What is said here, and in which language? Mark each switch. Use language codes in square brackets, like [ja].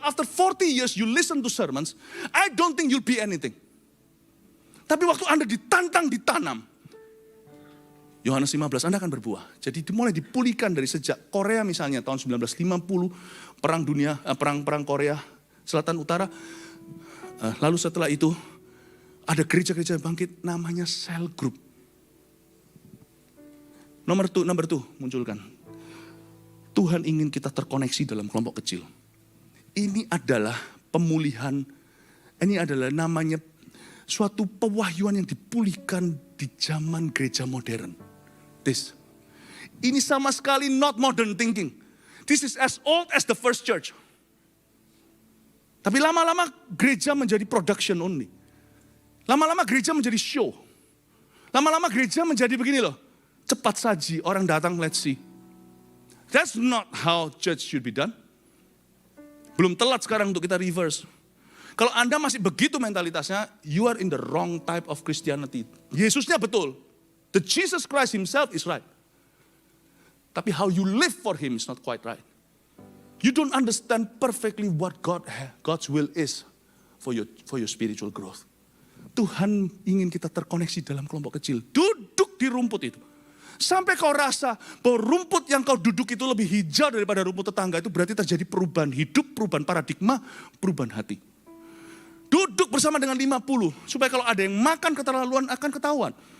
[en] After 40 years you listen to sermons, I don't think you'll be anything. [id] Tapi waktu Anda ditantang, ditanam, Yohanes 15, Anda akan berbuah. Jadi dimulai dipulihkan dari sejak Korea misalnya tahun 1950, perang Korea Selatan Utara. Lalu setelah itu ada gereja-gereja yang bangkit namanya cell group. Nomor 2 munculkan. Tuhan ingin kita terkoneksi dalam kelompok kecil. Ini adalah pemulihan, ini adalah namanya suatu pewahyuan yang dipulihkan di zaman gereja modern. Ini sama sekali [en] not modern thinking. This is as old as the first church. [id] Tapi lama-lama gereja menjadi [en] production only. [id] Lama-lama gereja menjadi show. Lama-lama gereja menjadi begini loh. Cepat saji, orang datang, [en] let's see. That's not how church should be done. [id] Belum telat sekarang untuk kita reverse. Kalau Anda masih begitu mentalitasnya, [en] you are in the wrong type of Christianity. [id] Yesusnya betul. [en] The Jesus Christ himself is right. Tapi how you live for him is not quite right. You don't understand perfectly what God's will is for your spiritual growth. [id] Tuhan ingin kita terkoneksi dalam kelompok kecil. Duduk di rumput itu. Sampai kau rasa bahwa rumput yang kau duduk itu lebih hijau daripada rumput tetangga, itu berarti terjadi perubahan hidup, perubahan paradigma, perubahan hati. Duduk bersama dengan 50, supaya kalau ada yang makan keterlaluan akan ketahuan.